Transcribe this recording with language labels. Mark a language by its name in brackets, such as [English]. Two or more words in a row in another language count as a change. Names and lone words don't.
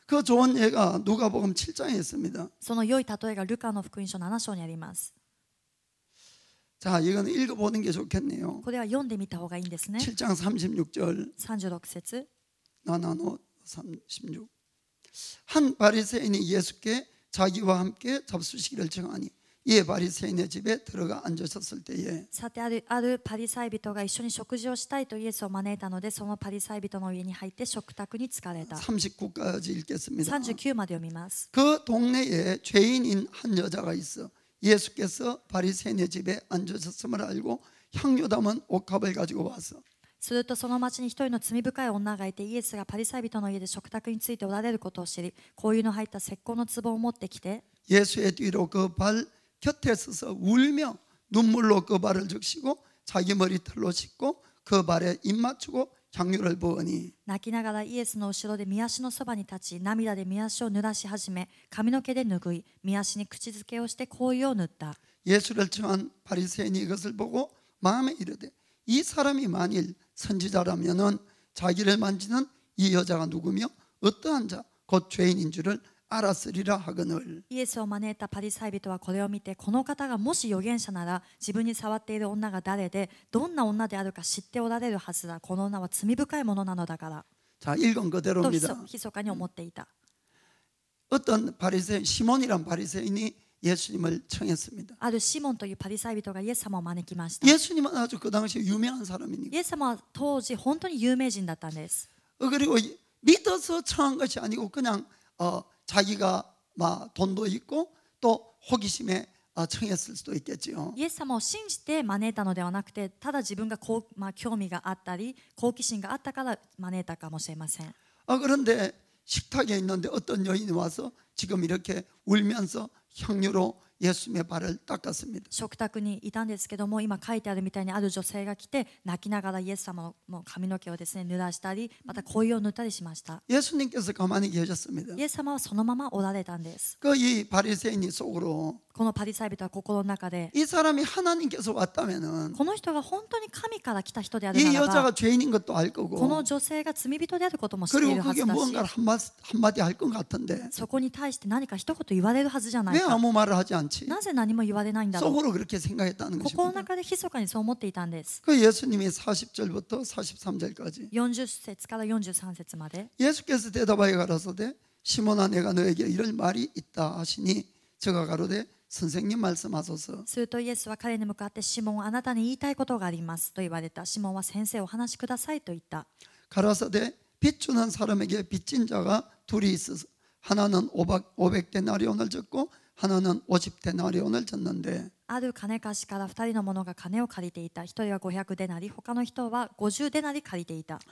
[Korean] 그 좋은 예가 누가복음 7장에 있습니다. [Japanese] その良い例えがルカの福音書7章にあります。 [Korean] 자, 이거는 읽어보는 게 좋겠네요. [Japanese] これは読んでみた方がいいんですね。 [Korean] 7장 36절 [Japanese] 36節 [Korean] 나나노 36 한 바리새인이 예수께 자기와 함께 잡수시기를 청하니 이에 바리새인의 집에 들어가 앉으셨을 때에 [Japanese] さてあるパリサイ人が一緒に食事をしたいとイエスを招いたのでそのパリサイ人の家に入って食卓に疲れた。 [Korean] 39까지 읽겠습니다. [Japanese] 39 まで読みます。 [Korean] 그 동네에 죄인인 한 여자가 있어 예수께서 바리새인의 집에 앉으셨음을 알고 향유 담은 옥합을 가지고 와서 [Japanese] するとその町に一人の罪深い女がいて、イエスがパリサイ人の家で食卓についておられることを知り、香油の入った石膏の壺を持ってきて [Korean] 예수의 뒤로 그 발 곁에 서서 울며 눈물로 그 발을 적시고 자기 머리털로 씻고 그 발에 입 맞추고 향유를 부으니 [Japanese] 泣きながらイエスの後ろで御足のそばに立ち、涙で御足を濡らし始め、髪の毛で拭い、御足に口づけをして香油を塗った。 [Korean] 예수를 청한 바리새인이 이것을 보고 마음에 이르되 이 사람이 만일 선지자라면은 자기를 만지는 이 여자가 누구며 어떠한 자 곧 죄인인 줄을 알았으리라 하거늘. [Japanese] イエスを招いたパリサイ人はこれを見て、この方がもし預言者なら自分に触っている女が誰でどんな女であるか知っておられるはずだ。この女は罪深いものなのだから [Korean] 자, 읽은 [Japanese] と [Korean] 그대로입니다. [Japanese] 密かに思っていた。 [Korean] 어떤 바리새인 시몬이란 바리새인이 예수님을 청했습니다. [Japanese] あるシモンというパリサイ人がイエス様を招きました。 [Korean] 예수님은 아주 그 당시에 유명한 사람이니까. [Japanese] イエス様は当時本当に有名人だったんです。 [Korean] 그리고 믿어서 청한 것이 아니고 그냥 자기가 막 돈도 있고 또 호기심에 청했을 수도 있겠지요. [Japanese] イエス様を信じて招いたのではなくて、ただ自分が興味があったり好奇心があったから招いたかもしれません。 [Korean] 그런데 식탁에 있는데 어떤 여인이 와서 지금 이렇게 울면서 향유로 예수님의 발을 닦았습니다. [Japanese] 食卓にいたんですけども、今書いてあるみたいにある女性が来て泣きながらイエス様の髪の毛をですね濡らしたり、また香油を塗ったりしました。 [Korean] 예수님께서 가만히 계셨습니다. [Japanese] イエス様はそのままおられたんです。 [Korean] 이 바리새인이 속으로 [Japanese] このパリサイ人は心の中で、 [Korean] 이 사람이 하나님께서 왔다면은 [Japanese] この人が本当に神から来た人である [Korean] 이 [Japanese] ならば、 [Korean] 여자가 죄인인 것도 알 [Japanese] この [Korean] 거고 [Japanese] 女性が罪人であることも知ってい [Korean] 그리고 [Japanese] るは [Korean] 그게 [Japanese] ずだし、 [Korean] 무언가를 한마디 할 것 같은데 [Japanese] そこに対して何か一言言われるはずじゃない [Korean] 왜 [Japanese] か。 [Korean] 아무 말을 하지 않지? [Japanese] なぜ何も言われないんだろう。 [Korean] 속으로 그렇게 생각했다는 [Japanese] 心の [Korean] 것입니다. [Japanese] 中で密かにそう思っていたんです。 [Korean] 그 예수님이 40절부터 43절까지 [Japanese] 40 節から43節まで、 [Korean] 예수께서 대답하여 가라사대 시몬아 내가 너에게 이럴 말이 있다 하시니 저가 가로되 선생님 말씀하소서. [Japanese] するとイエスは彼に向かって、シモン、あなたに言いたいことがありますと言われた。シモンは、先生お話しくださいと言った。 [Korean] 가라사대 빚 주는 사람에게 빚진 자가 둘이 있어서 하나는 500데나리온을 졌고 하나는 50데나리온을 졌는데 [Japanese] ある金貸しから2人の者が金を借りていた。1人は500デナリ、他の人は50デナリ借りていた。